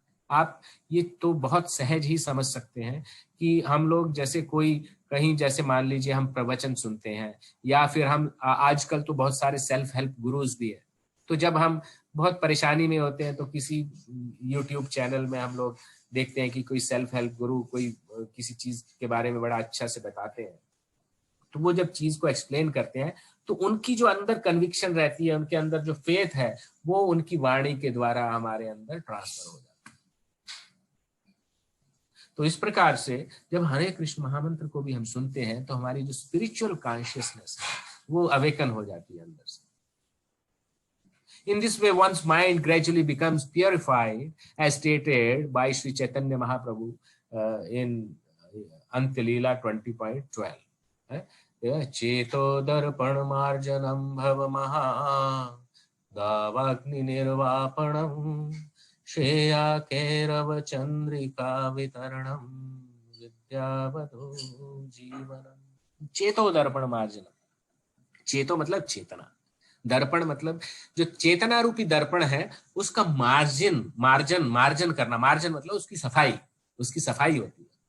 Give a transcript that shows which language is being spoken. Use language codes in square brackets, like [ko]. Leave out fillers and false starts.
[hi] आप ये तो बहुत सहज ही समझ सकते हैं कि हम लोग जैसे कोई कहीं, जैसे मान लीजिए हम प्रवचन सुनते हैं, या फिर हम आजकल तो बहुत सारे सेल्फ हेल्प गुरुज भी है, तो जब हम बहुत परेशानी में होते हैं तो किसी यूट्यूब चैनल में हम लोग देखते हैं कि कोई सेल्फ हेल्प गुरु कोई किसी चीज के बारे में बड़ा अच्छा से बताते हैं, तो वो जब चीज को एक्सप्लेन करते हैं तो उनकी जो अंदर कन्विक्शन रहती है, उनके अंदर जो फेथ है, वो उनकी वाणी के द्वारा हमारे अंदर ट्रांसफर हो जाता है। तो इस प्रकार से जब हरे कृष्ण महामंत्र को भी हम सुनते हैं तो हमारी जो स्पिरिचुअल कॉन्शियसनेस है वो अवेकन हो जाती है अंदर से। [en] In this way, one's mind gradually becomes purified, as stated by Sri Chaitanya Mahaprabhu in Antya Leela 20.12. [sa] चेतो दर्पण मार्जनम भव महा दावाग्नि निर्वापणम श्रेया कैरव चंद्रिका वितरणम विद्यावधो जीवनम। चेतो दर्पण मार्जनम, [hi] चेतो मतलब चेतना, दर्पण मतलब जो चेतना रूपी दर्पण है उसका मार्जन करना, मार्जन मतलब उसकी सफाई होती है।